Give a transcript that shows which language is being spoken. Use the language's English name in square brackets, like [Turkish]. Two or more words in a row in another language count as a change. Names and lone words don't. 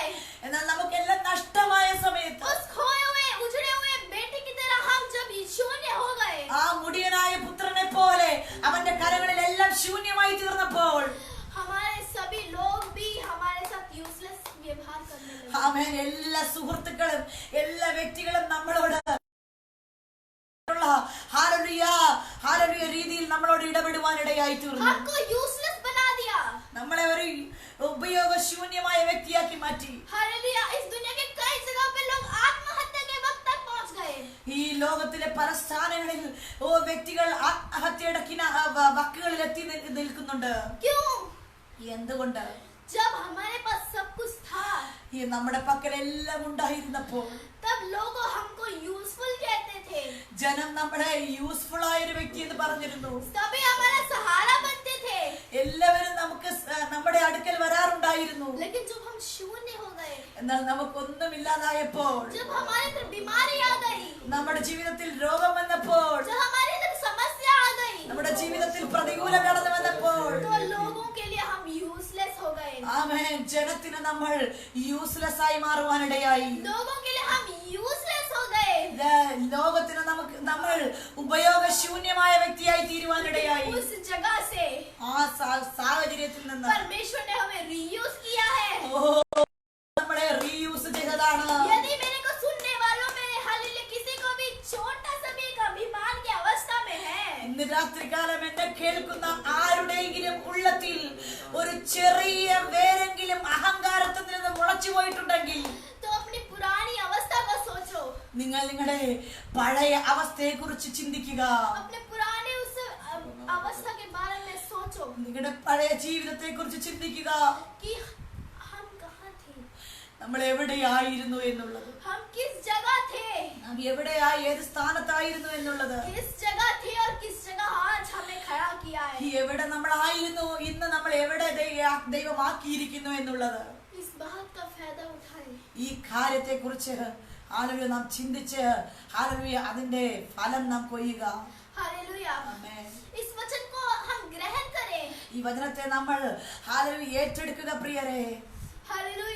[Malayalam] എന്നാൽ നമുക്കെല്ലാം നഷ്ടമായ സമയത്ത് [Hindi] उस खोए हुए उजड़े हुए बेटे की तरह हम जब शून्य हो गए, [Malayalam] ആ മുടിയനായ പുത്രനെ പോലെ അവന്റെ കരങ്ങളിൽ എല്ലാം ശൂന്യമായി തീർന്നപ്പോൾ [Hindi] हमारे सभी लोग भी हमारे साथ यूजलेस व्यवहार करने लगे. [Malayalam] ആമേൻ. എല്ലാ സുഹൃത്തുക്കളും എല്ലാ വ്യക്തികളും നമ്മളോട് ഹാലലുയ രീതിയിൽ നമ്മളോട് ഇടപെടുവാനിടയായി തീർന്നു. [Hindi] हमको यूजलेस बना दिया. [Malayalam] നമ്മളെ ഒരു ഉപയോഗശൂന്യമായ വ്യക്തിയാക്കി മാറ്റി. [Hindi] हालेलुया, इस दुनिया के कई जगह पे लोग आत्महत्या के वक्त तक पहुंच गए. [Malayalam] ഈ ലോകത്തിലെ പല സ്ഥാനങ്ങളിൽ വ്യക്തികൾ ആത്മഹത്യയുടെ വക്കുകളിൽ എത്തി നിൽക്കുന്നുണ്ട്. [Hindi] क्यों? [Malayalam] എന്തുകൊണ്ട്? [Hindi] जब हमारे पास सब कुछ था [Malayalam] ഈ നമ്മുടെ പക്കൽ എല്ലാം ഉണ്ടായിരുന്നപ്പോൾ [Hindi] तब लोग हमको यूजफुल कहते थे. [Malayalam] ജനം നമ്മളെ യൂസ്ഫുൾ ആയ ഒരു വ്യക്തി എന്ന് പറഞ്ഞിരുന്നു. [Hindi] सभी हमारा सहारा बनते थे. [Malayalam] എല്ലാവരും നമുക്ക് നമ്മുടെ അടുക്കൽ വരാറുണ്ടായിരുന്നു. [Hindi] लेकिन जब हम शून्य हो गए, [Malayalam] എന്നാൽ നമുക്കൊന്നുമില്ലാതായപ്പോൾ, [Hindi] जब हमारे अंदर बीमारी आ गई, [Malayalam] നമ്മുടെ ജീവിതത്തിൽ രോഗം വന്നപ്പോൾ, [Hindi] जब हमारे अंदर समस्या आ गई, [Malayalam] നമ്മുടെ ജീവിതത്തിൽ പ്രതികൂലം കടന്നു വന്നപ്പോൾ [Hindi] तो लोगों के लिए हम यूजलेस हो गए. [Malayalam] ആമേൻ. ജനത്തിന് നമ്മൾ യൂസ്ലെസ് ആയി മാറുവാനിടയായി. [Hindi] लोगों के लिए हम यूजलेस हो गए. [Malayalam] ലോകത്തിന് നമ്മൾ ഉപയോഗശൂന്യമായ വ്യക്തിയായി തീരുവാനിടയായി. [Hindi] उस जगह से [Malayalam] ആ സാഹചര്യത്തിൽ നിന്ന് [Hindi] परमेश्वर ने हमें रीयूज किया है. [Malayalam] നമ്മളെ റീയൂസ് ചെയ്തതാണ്. [Hindi] यदि मेरे को सुनने वालों में हालेलुया किसी को भी छोटा सा भी एक अभिमान की अवस्था में है, [Malayalam] ഇന്ന് രാത്രികാലം എന്നെ കേൾക്കുന്ന ആരുടെയെങ്കിലും ഉള്ളത്തിൽ ഒരു ചെറിയ വേരെങ്കിലും അഹങ്കാരത്തിൽ നിന്ന് മുളച്ചു പോയിട്ടുണ്ടെങ്കിൽ [Hindi] तो अपनी पुरानी अवस्था को सोचो. [Malayalam] നിങ്ങൾ നിങ്ങളുടെ പഴയ അവസ്ഥയെ കുറിച്ച് ചിന്തിക്കുക. [Hindi] अपने पुराने उस अवस्था के बारे में सोचो [Malayalam] നിങ്ങളുടെ പഴയ ജീവിതത്തെ കുറിച്ച് ചിന്തിക്കുക. [Hindi] कि हम कहाँ थे, [Malayalam] നമ്മൾ എവിടെയായിരുന്നു എന്നുള്ളത്, [Hindi] हम किस जगह थे, [Malayalam] നാം എവിടെയായി ഏത് സ്ഥാനത്തായിരുന്നു എന്നുള്ളത്, [Hindi] किस जगह थे और किस जगह आज हमें खड़ा किया है. [Malayalam] എവിടെ നമ്മളായിരുന്നു, ഇന്ന് നമ്മൾ എവിടെ ദൈവമാക്കിയിരിക്കുന്നു എന്നുള്ളത്. [Hindi] इस बात का फायदा उठाए. [Malayalam] ഈ കാര്യത്തെ കുറിച്ച് ഹല്ലേലൂയ നാം ചിന്തിച്ച് ഹല്ലേലൂയ അതിന്റെ ഫലം നാം കൊയ്യുക. [Hindi] हालेलुया. [Malayalam] ആമേൻ. [Hindi] इस वचन को हम ग्रहण करें. [Malayalam] ഈ വചനത്തെ നമ്മൾ ഹല്ലേലൂയ ഏറ്റെടുക്കുക പ്രിയരെ. [Hindi] हालेलुया.